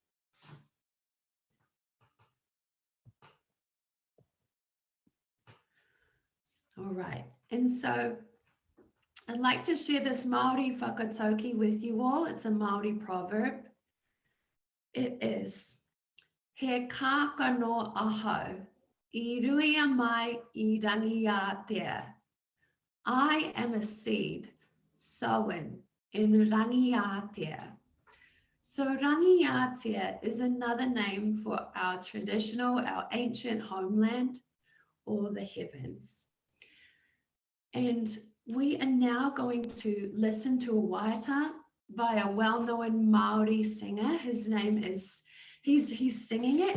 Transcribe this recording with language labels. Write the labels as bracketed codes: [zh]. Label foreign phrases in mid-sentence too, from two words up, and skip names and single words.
[en] All right, and so I'd like to share this Māori whakatauki with you all. It's a Māori proverb. It is, [mi] he kākano ahau, I ruia mai I rangi Aotea. [en] I am a seed sown in rangi Aotea. So rangi Aotea is another name for our traditional, our ancient homeland, or the heavens. And we are now going to listen to a waiata by a well-known Māori singer. His name is, he's singing it.